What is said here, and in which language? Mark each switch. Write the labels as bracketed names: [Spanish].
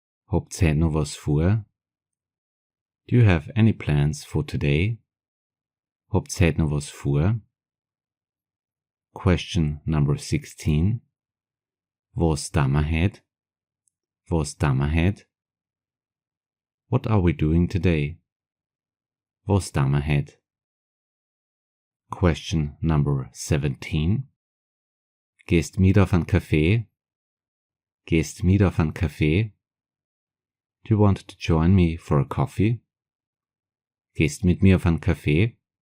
[German] Habt's heute noch was vor? [English] Do you have any plans for today? [German] Habt's heute noch was vor? [English] Question number 16. [German] Was tun wir heute? Was tun wir heute? [English] What are we doing today? [German] Was tun wir heute? [English] Question number 17. [German] Gehst mit auf einen Kaffee? Gehst mit auf einen Kaffee? [English] Do you want to join me for a coffee? [German] Gehst mit mir auf einen Kaffee?